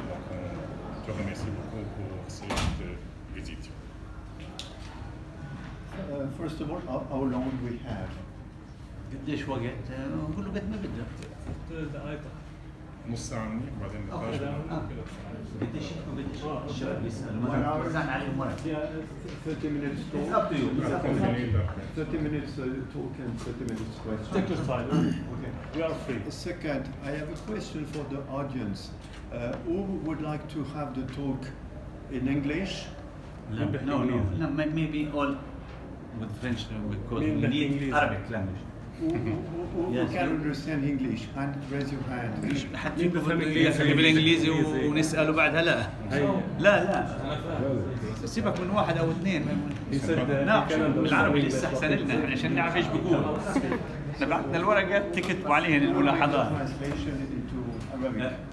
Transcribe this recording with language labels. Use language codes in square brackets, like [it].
[fr] Donc on te remercie beaucoup pour cette visite. [en] First of all, how long we have? [ar] قديش وقت؟ نقول له قد ما بدك. 6 دقائق. نص ساعة بعدين نقاش. قديش الشباب يسألوا [en] 30 minutes talk. It's up to you. 30 minutes talk and 30 minutes question. Take your time. Okay. We are free. Second, I have a question for the audience. Who would like to have the talk in English? No, maybe all with French because we need Arabic language. Who Yes, can you. understand English? And raise your hand. [ar] حتى يخلي بالانجليزي ونساله بعدها لا لا سيبك من واحد او اثنين ناقش بالعربي لسه احسن لنا عشان نعرف ايش بيقول. احنا بعثنا الورقات تكتبوا عليهن الملاحظات. [en] Translation into Arabic.